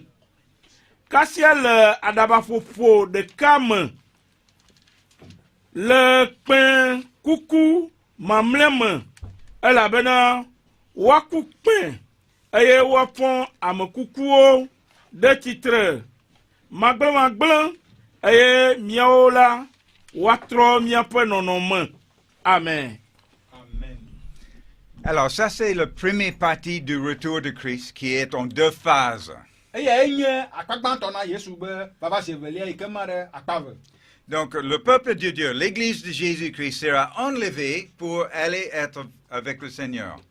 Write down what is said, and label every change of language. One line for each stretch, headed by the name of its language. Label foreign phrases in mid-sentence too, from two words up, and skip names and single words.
Ewe: Kasia le aɖabaƒoƒo ɖeka me, le kpẽ kuku mamlɛ me, elabena woaku kpẽ eye woafɔ ame kukuwo ɖe tsitre magblẽmagblẽ, eye míawo la woatrɔ míaƒe nɔnɔme. Amen.
French: Alors ça c'est la première partie du retour de Christ qui est en 2 phases. Donc le peuple de Dieu, l'église de Jésus-Christ sera enlevée pour aller être avec le Seigneur.